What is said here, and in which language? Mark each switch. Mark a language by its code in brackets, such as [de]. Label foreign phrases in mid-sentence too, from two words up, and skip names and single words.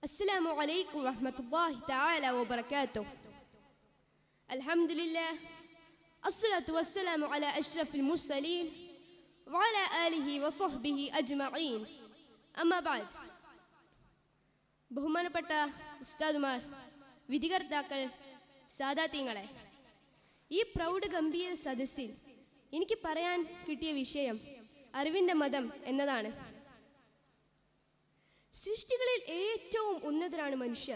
[ar] السلام عليكم ورحمة الله تعالى وبركاته. الحمد لله، الصلاة والسلام على أشرف المرسلين وعلى آله وصحبه أجمعين. أما بعد. [ml] ബഹുമാനപ്പെട്ട ഉസ്താദുമാർ, വിധികർത്താക്കൾ, സാദാത്യങ്ങളെ, ഈ പ്രൗഢ ഗംഭീര സദസ്സിൽ എനിക്ക് പറയാൻ കിട്ടിയ വിഷയം അറിവിൻ്റെ മതം എന്നതാണ്. സൃഷ്ടികളിൽ ഏറ്റവും ഉന്നതരാണ് മനുഷ്യർ.